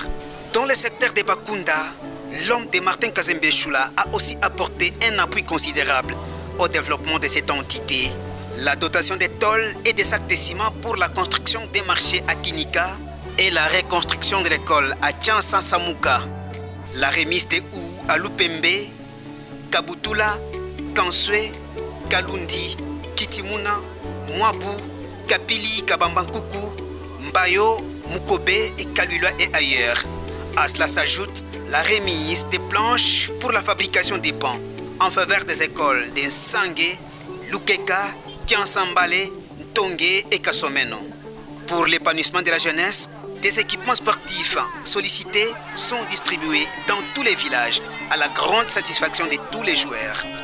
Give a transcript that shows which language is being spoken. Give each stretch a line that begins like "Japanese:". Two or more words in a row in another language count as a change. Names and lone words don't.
French: Dans le secteur de Bakunda, l'homme de Martin Kazembe Choula a aussi apporté un appui considérable au développement de cette entité. La dotation des tôles et des sacs de ciment pour la construction des marchés à Kinika et la reconstruction de l'école à Tchansansamuka. La remise des ou à Lupembe, Kabutula, Kanswe, Kalundi, Kitimuna, Mwabu, Kapili, Kabambankuku, Mbayo, Mukobe et Kalula et ailleurs. À cela s'ajoute la remise des planches pour la fabrication des bancs en faveur des écoles de Nsangé, Lukeka, Kiansambale, Ntongue et Kasomeno. Pour l'épanouissement de la jeunesse, des équipements sportifs sollicités sont distribués dans tous les villages à la grande satisfaction de tous les joueurs.